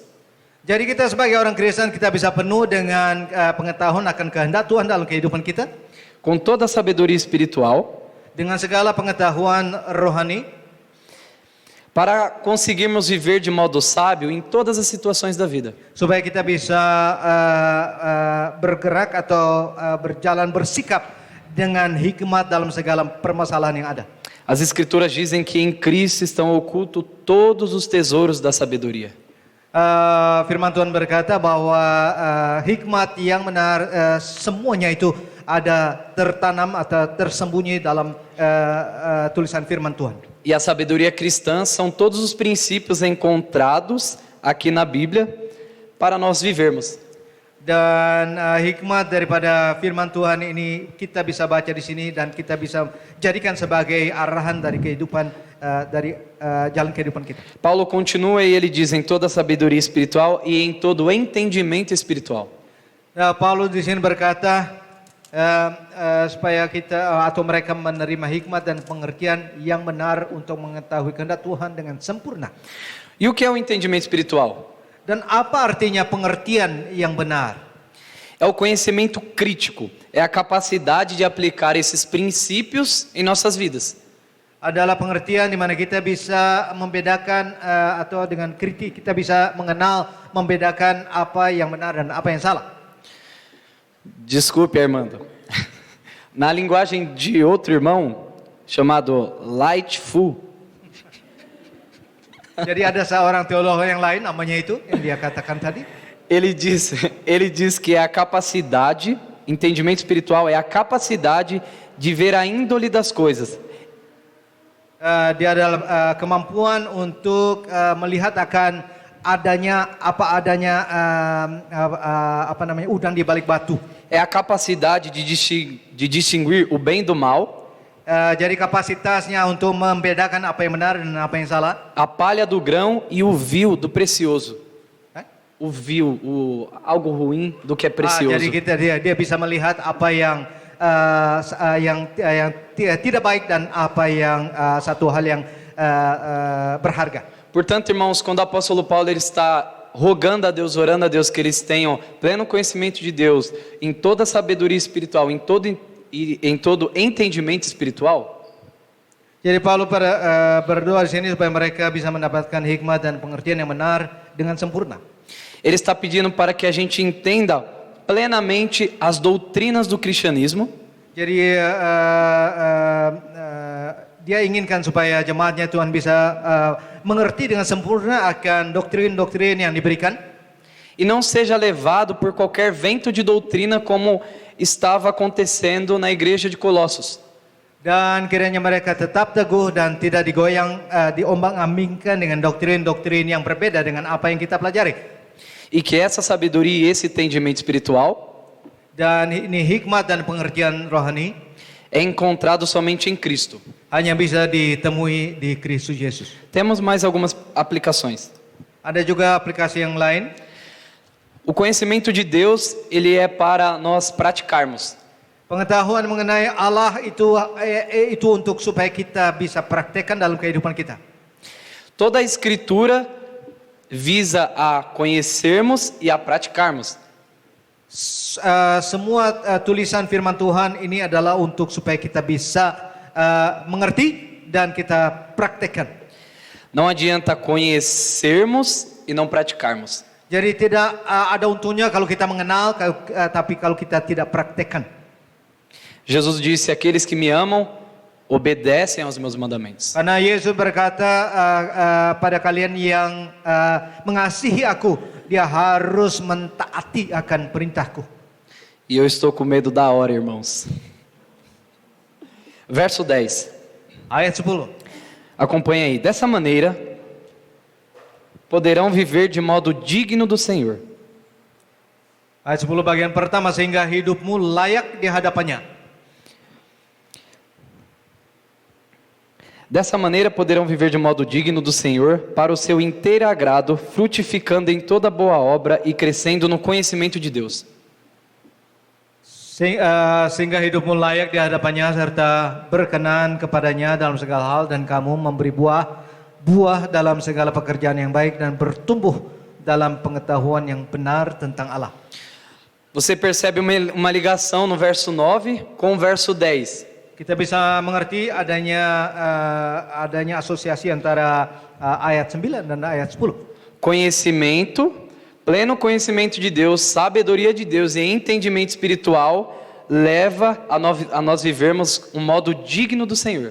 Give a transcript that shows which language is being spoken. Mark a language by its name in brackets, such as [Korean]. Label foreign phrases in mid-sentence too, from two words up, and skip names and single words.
[Indonesian] Jadi kita sebagai orang Kristen kita bisa penuh dengan pengetahuan akan kehendak Tuhan dalam kehidupan kita, [Portuguese] Com toda a sabedoria espiritual, [Indonesian] dengan segala pengetahuan rohani, [Portuguese] para conseguirmos viver de modo sábio em todas as situações da vida. [Indonesian] supaya kita bisa bergerak atau berjalan bersikap dengan hikmat dalam segala permasalahan yang ada. [Portuguese] As Escrituras dizem que em Cristo estão ocultos todos os tesouros da sabedoria. [Indonesian] Firman Tuhan berkata bahwa hikmat yang benar semuanya itu ada tertanam atau tersembunyi dalam tulisan firman Tuhan. [Portuguese] E a sabedoria cristã são todos os princípios encontrados aqui na Bíblia para nós vivermos. [Indonesian] Dan hikmat daripada firman Tuhan ini kita bisa baca di sini dan kita bisa jadikan sebagai arahan dari kehidupan dari jalan kehidupan kita. [Portuguese] Paulo continua e ele diz em toda a sabedoria espiritual e em todo o entendimento espiritual. [Indonesian] Paulus di sini berkata supaya kita atau mereka menerima hikmat dan pengertian yang benar untuk mengetahui kehendak Tuhan dengan sempurna. [Portuguese] E o que é o entendimento espiritual? [Indonesian] Dan apa artinya pengertian yang benar? [Portuguese] É o conhecimento crítico, é a capacidade de aplicar esses princípios em nossas vidas. [Indonesian] Adalah pengertian di mana kita bisa membedakan atau dengan kritik kita bisa mengenal, membedakan apa yang benar dan apa yang salah. [Portuguese] Desculpe, Armando. Na linguagem de outro irmão, chamado Lightful, [Indonesian] Jadi ada seorang teolog yang lain namanya itu yang dia katakan tadi. [Portuguese] ele diz que é a capacidade, entendimento espiritual é a capacidade de ver a índole das coisas. [Indonesian] Dia adalah kemampuan untuk melihat akan adanya udang di balik batu. [Portuguese] É a capacidade de distinguir o bem do mal. [Indonesian] Jadi kapasitasnya untuk membedakan apa yang benar dan apa yang salah. [Portuguese] A palha do grão e o vil do precioso. O vil, algo ruim do que é precioso. [Indonesian] Jadi dia bisa melihat apa yang tidak baik dan apa yang satu hal yang berharga. [Portuguese] Portanto, irmãos, quando o apóstolo Paulo ele está rogando a Deus, orando a Deus que eles tenham pleno conhecimento de Deus, em toda a sabedoria espiritual, em todo entendimento espiritual. [Indonesian] Jadi Paulus berdoa di sini supaya mereka bisa mendapatkan hikmat dan pengertian yang benar dengan sempurna. [Portuguese] Ele está pedindo para que a gente entenda plenamente as doutrinas do cristianismo. [Indonesian] Jadi dia inginkan supaya jemaatnya Tuhan bisa mengerti dengan sempurna akan doktrin-doktrin yang diberikan. [Portuguese] E não seja levado por qualquer vento de doutrina como estava acontecendo na igreja de Colossos. [Indonesian] Dan kiranya mereka tetap teguh dan tidak digoyang, diombang-ambingkan dengan doktrin-doktrin yang berbeda dengan apa yang kita pelajari. [Portuguese] E que essa sabedoria e esse entendimento espiritual [Indonesian] Dan ini hikmat dan pengertian rohani [Portuguese] é encontrado somente em Cristo. [Indonesian] hanya bisa ditemui di Kristus Yesus. [Portuguese] Temos mais algumas aplicações. [Indonesian] Ada juga aplikasi yang lain. [Portuguese] O conhecimento de Deus, ele é para nós praticarmos. [Indonesian] Pengetahuan mengenai Allah itu untuk supaya kita bisa praktekkan dalam kehidupan kita. [Portuguese] Toda a escritura visa a conhecermos e a praticarmos. [Indonesian] Semua tulisan firman Tuhan ini adalah untuk supaya kita bisa mengerti dan kita praktekkan. [Portuguese] Não adianta conhecermos e não praticarmos. [Indonesian] Jadi tidak ada untungnya kalau kita mengenal, tapi kalau kita tidak praktekkan. [Portuguese] Jesus disse: aqueles que me amam obedecem aos meus mandamentos. [Indonesian] Karena Yesus berkata pada kalian yang mengasihi aku, dia harus mentaati akan perintahku. [Portuguese] E eu estou com medo da hora, irmãos. Verso 10. [Indonesian] Ayat 10. [Portuguese] Acompanha aí. Dessa maneira, poderão viver de modo digno do Senhor. [Indonesian] Ayat 10 bagian pertama, sehingga hidupmu layak di hadapannya. [Portuguese] Dessa maneira poderão viver de modo digno do Senhor, para o seu inteiro agrado, frutificando em toda boa obra e crescendo no conhecimento de Deus. [Indonesian] Sehingga hidupmu layak di hadapannya serta berkenan kepadanya dalam segala hal, dan kamu memberi buah dalam segala pekerjaan yang baik dan bertumbuh dalam pengetahuan yang benar tentang Allah. [Portuguese] Você percebe uma ligação no verso 9 com o verso 10. [Indonesian] Kita bisa mengerti adanya asosiasi antara ayat 9 dan ayat 10. [Portuguese] Conhecimento, pleno conhecimento de Deus, sabedoria de Deus e entendimento espiritual leva a nós vivermos um modo digno do Senhor.